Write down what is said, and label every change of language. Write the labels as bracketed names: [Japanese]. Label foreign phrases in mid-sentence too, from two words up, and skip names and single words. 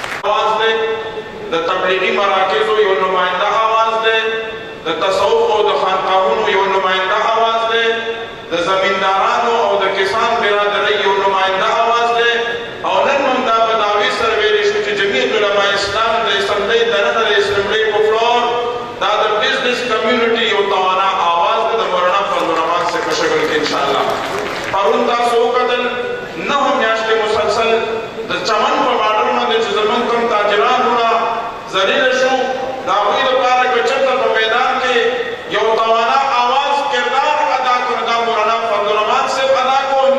[Pashto] آواز دے، د تبلیغی مراکزو یو نمائندہ آواز دے، د تصوف او د خانقاهونو یو نمائندہ آواز دے، د زمیندارانو او د کسان برادری یو نمائندہ آواز دے. او نن موږ دا په دعوی سره ویلی شو چې جمعیت علماء اسلام د اسمبلی دننه د اسمبلی په فلور دا د [English] business community [Pashto] یو توانا آواز ده د مولانا فضل الرحمن سے په شکل کې انشاءاللہ. پرون تاسو وکتل 9 میاشتې مسلسل د چمن په باډر باندې چې زموږ کوم تاجران وروڼه ذلیل شو، د هغوی لپاره که چېرته په میدان کې یو توانا آواز کردار ادا کړو، دا مولانا فضل الرحمن صاحب ادا کړو.